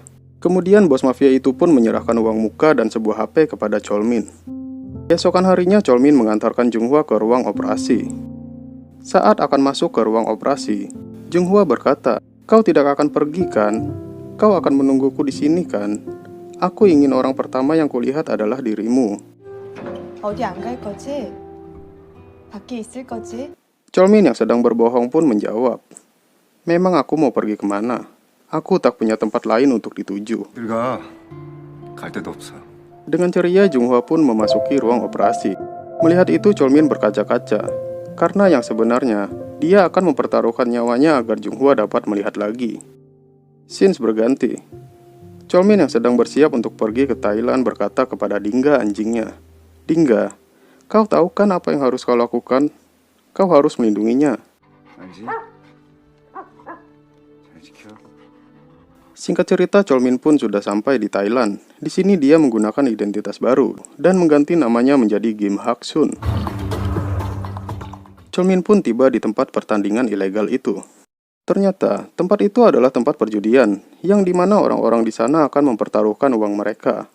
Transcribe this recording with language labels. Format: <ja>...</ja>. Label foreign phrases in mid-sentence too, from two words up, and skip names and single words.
<id>Kemudian bos mafia itu pun menyerahkan uang muka dan sebuah HP kepada Cholmin. Besokan harinya Cholmin mengantarkan Junghwa ke ruang operasi. Saat akan masuk ke ruang operasi, Junghwa berkata, "Kau tidak akan pergi kan? Kau akan menungguku di sini kan? Aku ingin orang pertama yang kulihat adalah dirimu."</id> <ko>어디 안 갈 거지? 밖에 있을 거지?</ko> <id>Cholmin yang sedang berbohong pun menjawab, "Memang aku mau pergi kemana? Aku tak punya tempat lain untuk dituju."</id> <ko>들어가. 갈 데도 없어.</ko> <id>Dengan ceria Junghwa pun memasuki ruang operasi. Melihat itu Cholmin berkaca-kaca, karena yang sebenarnya dia akan mempertaruhkan nyawanya agar Junghwa dapat melihat lagi. Scenes berganti. Cholmin yang sedang bersiap untuk pergi ke Thailand berkata kepada Dingga anjingnya, "Dingga, kau tahu kan apa yang harus kau lakukan? Kau harus melindunginya."</id> <ko>알지? 잘 지켜.</ko> <id>Singkat cerita, Cholmin pun sudah sampai di Thailand. Di sini dia menggunakan identitas baru dan mengganti namanya menjadi Kim Hak Sun. Cholmin pun tiba di tempat pertandingan ilegal itu. Ternyata, tempat itu adalah tempat perjudian, yang dimana orang-orang di sana akan mempertaruhkan uang mereka.</id>